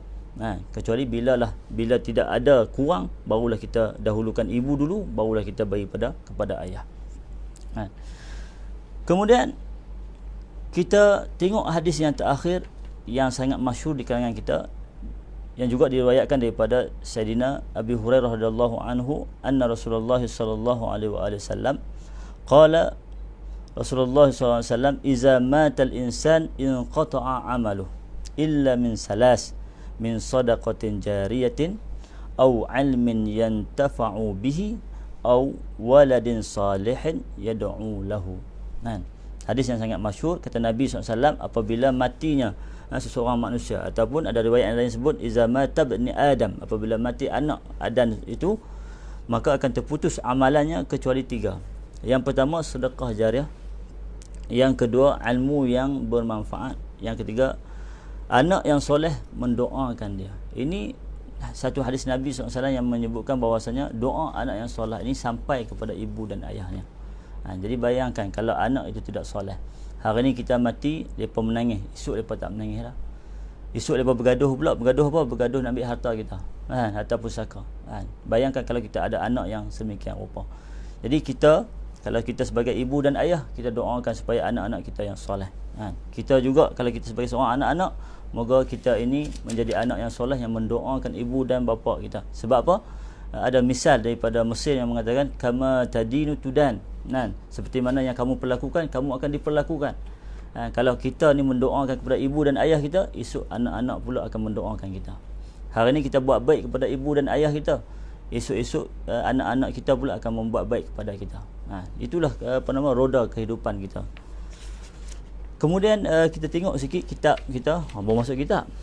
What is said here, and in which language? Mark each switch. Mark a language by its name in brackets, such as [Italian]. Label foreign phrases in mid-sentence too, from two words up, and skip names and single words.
[Malay] Kecuali bila tidak ada kurang, barulah kita dahulukan ibu dulu, barulah kita bagi kepada ayah. Kemudian kita tengok hadis yang terakhir yang sangat masyhur di kalangan kita, yang juga diriwayatkan daripada [Arabic] سيدنا أبي هريرة رضي الله عنه، أن رسول الله صلى الله عليه وسلم قال، رسول الله صلى الله عليه وسلم، إذا مات الإنسان انقطع عمله إلا من ثلاث، من صدقة جارية أو علم ينتفع به أو ولد صالح يدعو له. [Malay] Hadis yang sangat masyhur, kata Nabi SAW, apabila matinya seseorang manusia, ataupun ada riwayat yang lain sebut [Arabic] إذا مات ابن آدم, [Malay] apabila mati anak Adam itu, maka akan terputus amalannya kecuali 3. Yang pertama sedekah jariah, yang kedua ilmu yang bermanfaat, yang ketiga anak yang soleh mendoakan dia. Ini satu hadis Nabi SAW yang menyebutkan bahawasanya doa anak yang soleh ini sampai kepada ibu dan ayahnya. Jadi bayangkan kalau anak itu tidak soleh, hari ni kita mati, mereka menangis, esok mereka tak menangis lah. Esok mereka bergaduh pula. Bergaduh apa? Bergaduh nak ambil harta kita, harta pusaka. Bayangkan kalau kita ada anak yang semikian rupa. Jadi kalau kita sebagai ibu dan ayah, kita doakan supaya anak-anak kita yang soleh. Kita juga kalau kita sebagai seorang anak-anak, moga kita ini menjadi anak yang soleh yang mendoakan ibu dan bapa kita. Sebab apa? Ada misal daripada Mesir yang mengatakan [Arabic] كما تدين تدان. [Malay] Seperti mana yang kamu perlakukan, kamu akan diperlakukan. Kalau kita ni mendoakan kepada ibu dan ayah kita, esok anak-anak pula akan mendoakan kita. Hari ni kita buat baik kepada ibu dan ayah kita, esok-esok anak-anak kita pula akan membuat baik kepada kita. Itulah roda kehidupan kita. Kemudian kita tengok sikit kitab kita, baru masuk kitab.